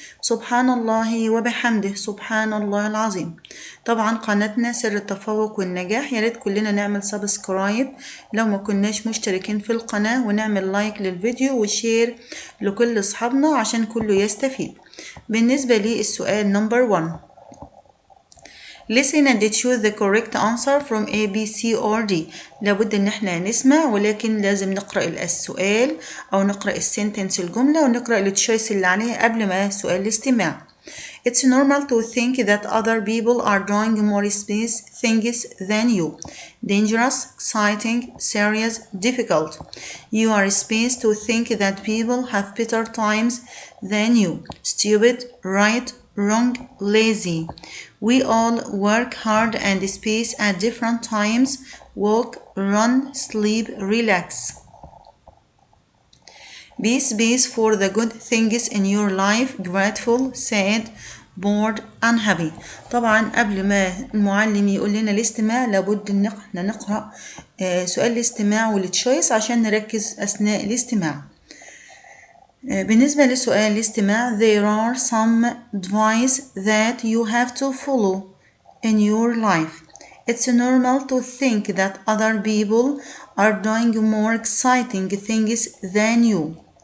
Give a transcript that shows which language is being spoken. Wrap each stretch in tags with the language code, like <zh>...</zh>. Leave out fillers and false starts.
<ar>سبحان الله وبحمده، سبحان الله العظيم. طبعا قناتنا سر التفوق والنجاح، ياريت كلنا نعمل سبسكرايب لو ما كناش مشتركين في القناة، ونعمل لايك للفيديو وشير لكل أصحابنا عشان كله يستفيد. بالنسبة للسؤال نمبر 1:</ar> <en>Listen and choose the correct answer from A, B, C or D.</en> <ar>لابد ان احنا نسمع، ولكن لازم نقرأ السؤال او نقرأ السنتنس الجملة ونقرأ التشويس اللي عليها قبل ما سؤال الاستماع.</ar> <en>It's normal to think that other people are doing more space things than you. Dangerous, exciting, serious, difficult. You are space to think that people have better times than you. Stupid, right, wrong, lazy. We all work hard and space at different times. Walk, run, sleep, relax. Be space for the good things in your life. Grateful, sad, bored, unhappy.</en> <ar>طبعا قبل ما المعلم يقول لنا الاستماع لابد ان احنا نقرأ سؤال الاستماع والتشويس عشان نركز أثناء الاستماع. بالنسبة لسؤال الاستماع:</ar> <en>There are some advice that you have to follow in your life. It's normal to think that other people are doing more exciting things than you.</en>